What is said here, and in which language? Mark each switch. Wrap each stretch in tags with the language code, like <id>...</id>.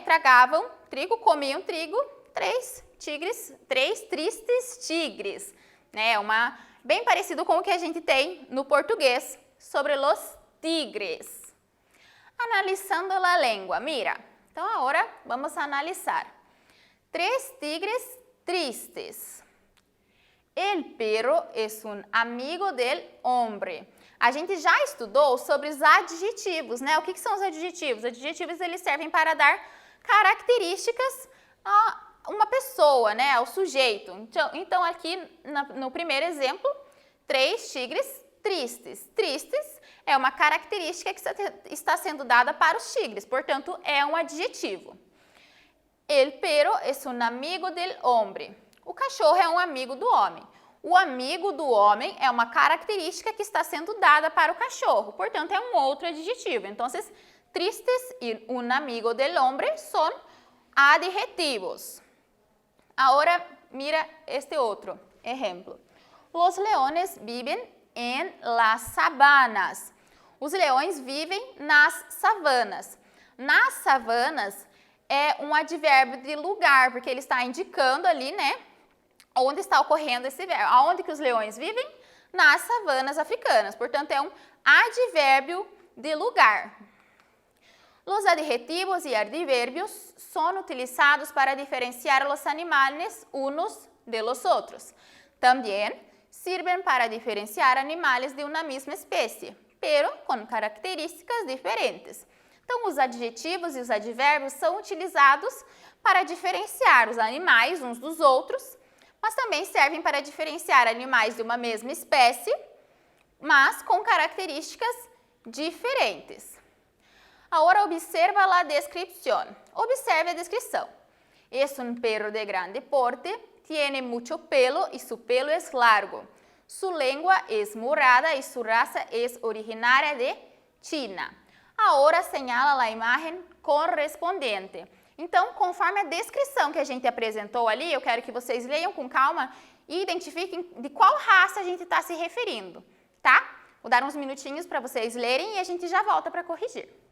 <pt>Tragavam trigo, comiam trigo, 3 tristes tigres, né? Bem parecido com o que a gente tem no português sobre</pt> <es>los tigres.</es> <pt>Analisando a língua, mira. Então, agora vamos analisar. 3 tigres tristes.</pt> <es>El perro es un amigo del hombre.</es> <pt>A gente já estudou sobre os adjetivos, né? O que são os adjetivos? Os adjetivos, eles servem para dar características a uma pessoa, né? Ao sujeito. Então aqui, no primeiro exemplo, 3 tigres tristes. Tristes é uma característica que está sendo dada para os tigres, portanto, é um adjetivo.</pt> <es>El perro es un amigo del hombre.</es> <pt>O cachorro é um amigo do homem. O amigo do homem é uma característica que está sendo dada para o cachorro, portanto, é um outro adjetivo.</pt> <es>Então, tristes y un amigo del hombre son adjetivos.</es> <pt>Agora, mira este outro exemplo.</pt> <es>Los leones viven en las sabanas.</es> <pt>Os leões vivem nas savanas. Nas savanas é um advérbio de lugar, porque ele está indicando ali, né, onde está ocorrendo esse verbo. Aonde que os leões vivem? Nas savanas africanas. Portanto, é um advérbio de lugar.</pt> <es>Los adjetivos y adverbios son utilizados para diferenciar los animales unos de los otros. También sirven para diferenciar animales de una misma especie, pero con características diferentes.</es> <pt>Então, os adjetivos e os advérbios são utilizados para diferenciar os animais uns dos outros, mas também servem para diferenciar animais de uma mesma espécie, mas com características diferentes. Agora, observa a descrição. Observe a descrição.</pt> <es>Es un perro de grande porte, tiene mucho pelo y su pelo es largo. Su lengua es morada y su raza es originaria de China.</es> <pt>Agora, señala a imagem correspondente. Então, conforme a descrição que a gente apresentou ali, eu quero que vocês leiam com calma e identifiquem de qual raça a gente está se referindo, tá? Vou dar uns minutinhos para vocês lerem e a gente já volta para corrigir.</pt>